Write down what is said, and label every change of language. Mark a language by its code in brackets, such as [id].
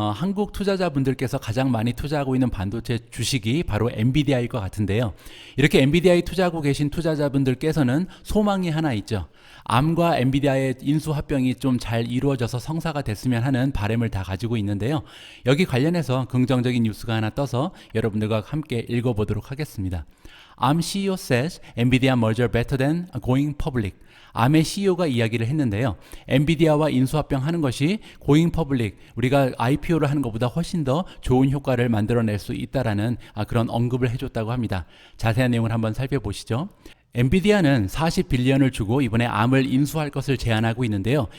[ko] 한국 투자자분들께서 가장 많이 투자하고 있는 반도체 주식이 바로 엔비디아일 것 같은데요. 이렇게 엔비디아에 투자하고 계신 투자자분들께서는 소망이 하나 있죠. 암과 엔비디아의 인수 합병이 좀 잘 이루어져서 성사가 됐으면 하는 바람을 다 가지고 있는데요. 여기 관련해서 긍정적인 뉴스가 하나 떠서 여러분들과 함께 읽어보도록 하겠습니다. [en] Arm CEO says NVIDIA merger better than going public. [ko] 암의 CEO가 이야기를 했는데요. 엔비디아와 인수합병하는 것이 고잉 퍼블릭, 우리가 IPO를 하는 것보다 훨씬 더 좋은 효과를 만들어낼 수 있다라는 그런 언급을 해줬다고 합니다. 자세한 내용을 한번 살펴보시죠. 엔비디아는 40빌리언을 주고 이번에 암을 인수할 것을 제안하고 있는데요.